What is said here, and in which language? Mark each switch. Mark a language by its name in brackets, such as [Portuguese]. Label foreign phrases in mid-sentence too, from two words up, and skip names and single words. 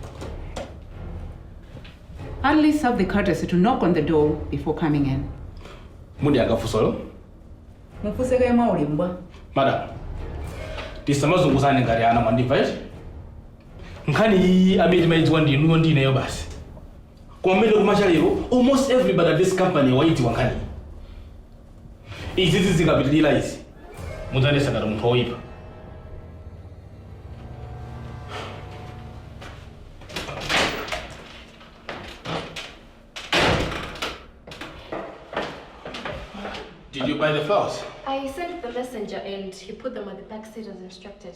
[English] At least have the courtesy to knock on the door before coming in. [Nyanja] Mundi akafusolo? Mufuseka ya maulimbwa. Madam, tisamazunguzane ngati ana mwandimva eti? Nkhani iyi amene mayidziwa ndinuyo ndineyo basi. Kumene kumachalero, [English] almost everybody at this company [Nyanja] wayidziwa nkhani. Izi zikapitilira izi. Mudzanesa ngati munthu woyipa. [English] Did you buy the flowers? I sent the messenger and he put them at the back seat as instructed.